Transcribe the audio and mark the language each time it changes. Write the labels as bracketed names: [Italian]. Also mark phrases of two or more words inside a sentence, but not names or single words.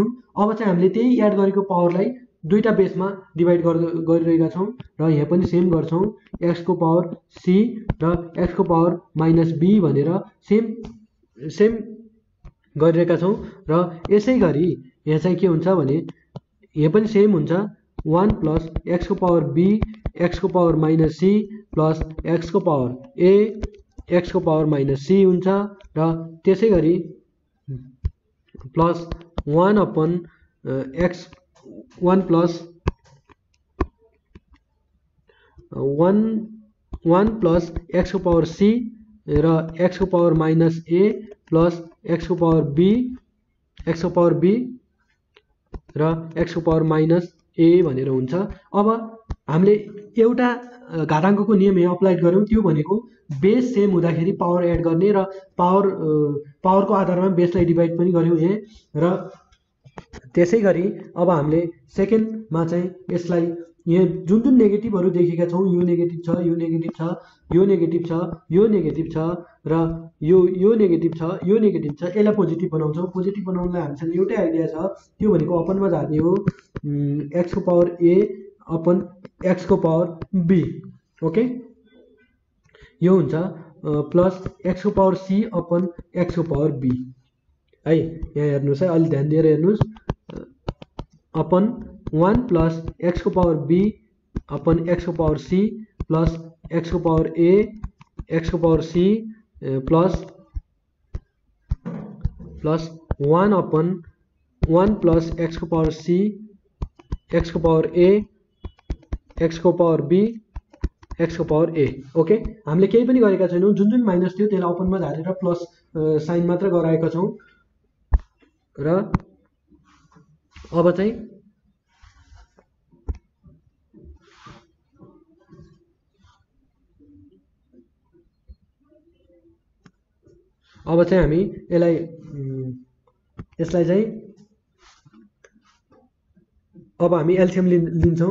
[Nepali] अब चाहिँ हामीले त्यही एड गरेको पावरलाई दुईटा बेसमा डिभाइड गरिरहेका छौँ र यहाँ पनि सेम गर्छौँ। [English] x को power c र x को power minus b [Nepali] भनेर सेम गरिरहेका छौँ र यसै गरी यहाँ चाहिँ के हुन्छ भने यहाँ पनि सेम हुन्छ [English] 1 plus x को power b x को power minus c plus x को power a x को power minus c [Nepali] हुन्छ र त्यसै गरी [English] plus 1 upon x 1 plus 1 plus x को power c र x को power minus a plus x को power b र x को power minus a [Nepali] भनेर हुन्छ। अब हामीले एउटा घाताङ्कको नियम यहाँ अप्लाई गर्यौँ, त्यो भनेको [English] base same [Nepali] हुँदाखेरि [English] power add [Nepali] गर्ने र पावरको आधारमा बेसलाई डिभाइड पनि गर्यौँ यहाँ र त्यसै गरी अब हामीले सेकेन्डमा चाहिँ यसलाई यहाँ जुन नेगेटिभहरू देखेका छौँ यो नेगेटिभ छ, यो नेगेटिभ छ, यो नेगेटिभ छ, यो नेगेटिभ छ र यो नेगेटिभ छ, यो नेगेटिभ छ, यसलाई पोजिटिभ बनाउँछौँ। पोजिटिभ बनाउनलाई हामीसँग एउटै आइडिया छ, त्यो भनेको अपनमा झार्ने हो एक्स को [English] power a upon x [Nepali] को [English] power b OK. [Nepali] यो हुन्छ [English] plus x को power c upon x को power b है। [Nepali] यहाँ हेर्नुहोस् है, अलि ध्यान दिएर हेर्नुहोस्। [English] upon 1 plus x को power b upon x को power c plus x को power a x को power c plus 1 upon 1 plus x को power c x को power a x को power b x को power a OK। [Nepali] हामीले केही पनि गरेका छैनौँ, जुन माइनस थियो त्यसलाई ओपनमा झारेर प्लस साइन मात्र गराएका छौँ र अब चाहिँ हामी यसलाई चाहिँ अब हामी एलसीएम लिन्छौँ।